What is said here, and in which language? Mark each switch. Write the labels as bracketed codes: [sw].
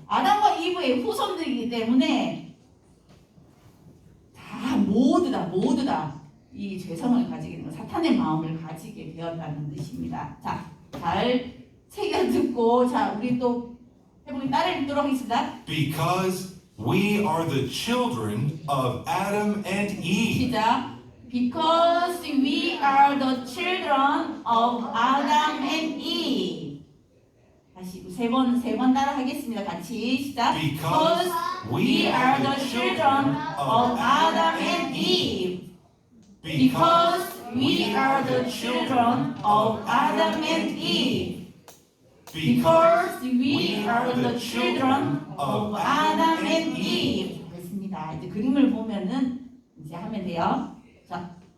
[ko] 아담과 이브의 후손들이기 때문에 모두 다 이 죄성을 가지게 되는 사탄의 마음을 가지게 되었다는 뜻입니다. 자, 잘 새겨 듣고 자 우리 또 해보기 따라 읽도록 하겠습니다. [en] Because we are the children of Adam and Eve. [ko] 시작. [en] Because we are the children of Adam and Eve. [ko] 다시 세 번 따라 하겠습니다. 같이 시작. [en] Because we are the children of Adam and Eve. Because we are the children of Adam and Eve. Because we are the children of Adam and Eve. [ko] 됐습니다. 이제 그림을 보면은 이제 하면 돼요. 자,